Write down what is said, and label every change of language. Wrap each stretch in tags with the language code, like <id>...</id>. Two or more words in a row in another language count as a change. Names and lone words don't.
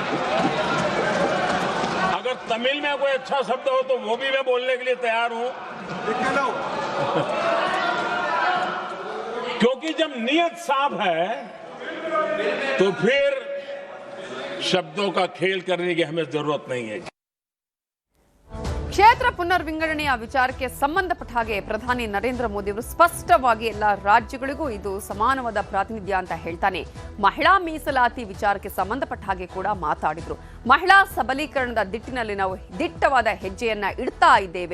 <hi>अगर तमिल में कोई अच्छा शब्द हो तो वो भी मैं बोलने के लिए तैयार हूं, क्योंकि जब नियत साफ है तो फिर शब्दों का खेल करने की हमें जरूरत नहीं है।</hi> <kn>ಕ್ಷೇತ್ರ ಪುನರ್ವಿಂಗಡಣೆಯ ವಿಚಾರಕ್ಕೆ ಸಂಬಂಧಪಟ್ಟ ಹಾಗೆ ಪ್ರಧಾನಿ ನರೇಂದ್ರ ಮೋದಿ ಅವರು ಸ್ಪಷ್ಟವಾಗಿ ಎಲ್ಲ ರಾಜ್ಯಗಳಿಗೂ ಇದು ಸಮಾನವಾದ ಪ್ರಾತಿನಿಧ್ಯ ಅಂತ ಹೇಳ್ತಾನೆ. ಮಹಿಳಾ ಮೀಸಲಾತಿ ವಿಚಾರಕ್ಕೆ ಸಂಬಂಧಪಟ್ಟ ಹಾಗೆ ಕೂಡ ಮಾತಾಡಿದ್ರು. ಮಹಿಳಾ ಸಬಲೀಕರಣದ ದಿಟ್ಟಿನಲ್ಲಿ ನಾವು ದಿಟ್ಟವಾದ ಹೆಜ್ಜೆಯನ್ನ ಇಡ್ತಾ ಇದ್ದೇವೆ.</kn>